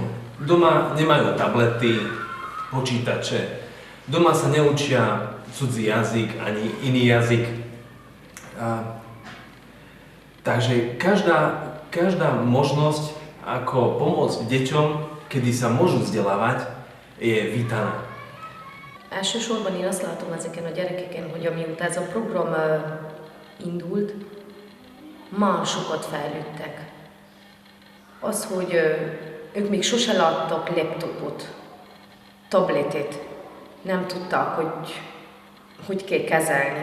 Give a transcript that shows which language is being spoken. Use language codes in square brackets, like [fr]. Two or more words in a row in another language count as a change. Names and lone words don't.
[sk] Doma nemajú tablety, počítače, doma sa neučia cudzí jazyk ani iný jazyk. Takže každá možnosť, ako pomôcť deťom, kedy sa môžu vzdelávať, je vítaná. [hu] Elsősorban én azt látom ezeken a gyerekeken, hogy amióta ez a program indult, már sokat fejlődtek. Az, hogy ők még sose láttak laptopot, tabletet, nem tudták, hogy kell kezelni.